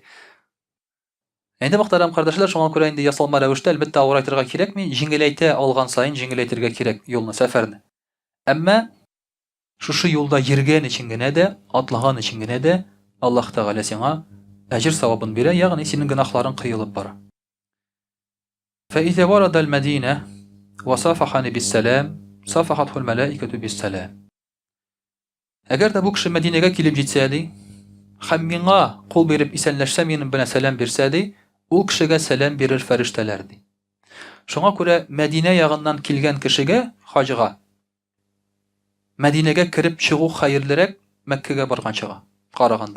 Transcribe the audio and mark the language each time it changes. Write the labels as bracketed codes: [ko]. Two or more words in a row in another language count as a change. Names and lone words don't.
[tt] Инде мөхтәрәм кардәшләр, шуңа күрә инде ясалма рәвештә әлбәттә авырайтырга кирәкми, җиңеләйтә алган сайын җиңеләйтергә кирәк юлны, сәфәрне. Әмма шушы юлда йөргән өчен генә дә, атлаган өчен генә дә Аллаһ Тәгалә сиңа әҗр савабын бирә, ягъни синең гөнаһларың кыелып бара. [ar] فإذا ورد المدينة وصافحني بالسلام صافحته الملائكة بالسلام. [tt] Әгәр дә бу кеше Мәдинәгә килеп җитсә ди, һәм миңа кул биреп исәнләшсә, минем белән сәлам бирсә ди, ул кешегә сәлам бирер фәрештәләр ди. Шуңа күрә Мәдинә ягыннан килгән кешегә хаҗга Мәдинәгә кирип чыгу хәерлерәк Мәккәгә барганчыга караганда.